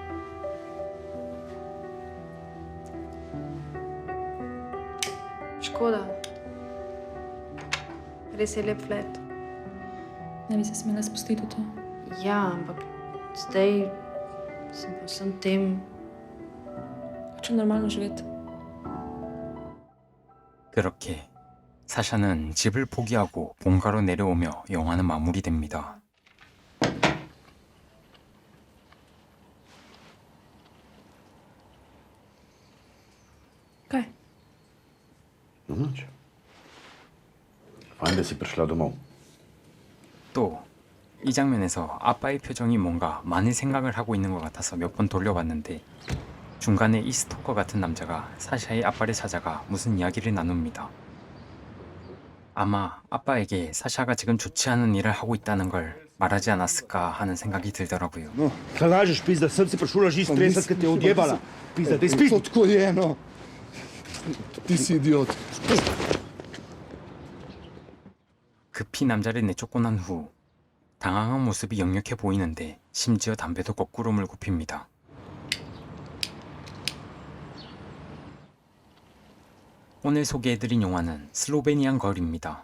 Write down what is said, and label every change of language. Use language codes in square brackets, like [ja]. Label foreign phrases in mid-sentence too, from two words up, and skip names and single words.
[sl] Škoda. Res je lep flat. Ne bi se smela spustiti v to. Ja, ampak zdaj sem pa vsem tem. Hočem normalno živeti. [ko] 그렇게 사샤는 집을 포기하고 본가로 내려오며 영화는 마무리됩니다. [sl] Kaj? Nič. Fajn, da si prišla domov. [ko] 또 이 장면에서 아빠의 표정이 뭔가 많은 생각을 하고 있는 것 같아서 몇 번 돌려봤는데 중간에 이 스토커 같은 남자가 사샤의 아빠를 찾아가 무슨 이야기를 나눕니다. 아마 아빠에게 사샤가 지금 좋지 않은 일을 하고 있다는 걸 말하지 않았을까 하는 생각이 들더라고요. [sl] No, kaj lažeš, pizda, sem si prišla že stresati, ker te je odjebala. Pizda, dej spizdi. Tako je, no. Ti si idiot. [ko] 급히 남자를 내쫓고 난 후 당황한 모습이 역력해 보이는데 심지어 담배도 거꾸로 물고 핍니다. 오늘 소개해드린 영화는 슬로베니안 걸입니다.